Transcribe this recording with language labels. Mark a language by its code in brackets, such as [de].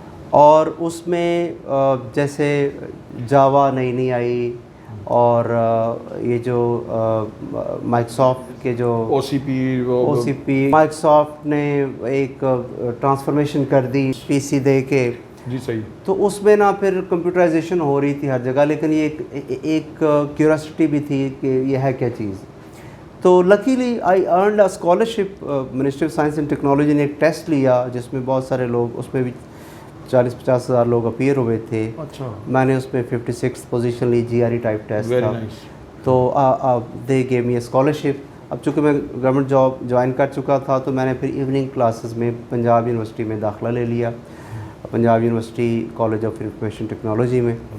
[ur] اور اس میں جیسے جاوا نئی آئی، اور یہ جو مائکروسافٹ کے جو او سی پی مائکروسافٹ نے ایک ٹرانسفارمیشن کر دی PC دے کے. جی صحیح. تو اس میں نا پھر کمپیوٹرائزیشن ہو رہی تھی ہر جگہ، لیکن یہ ایک کیوریاسٹی بھی تھی کہ یہ ہے کیا چیز. [en] تو luckily I earned a scholarship. [ur] Ministry of science and technology نے ایک ٹیسٹ لیا جس میں بہت سارے لوگ، اس میں بھی 40-50 ہزار لوگ اپیئر ہوئے تھے. اچھا. میں نے اس میں 56 پوزیشن لی. GRE ٹائپ ٹیسٹ تھا. تو [en] They gave me a scholarship. [ur] اب چونکہ میں گورنمنٹ جاب جوائن کر چکا تھا تو میں نے پھر ایوننگ کلاسز میں پنجاب یونیورسٹی میں داخلہ لے لیا، Punjab university college of information technology میں.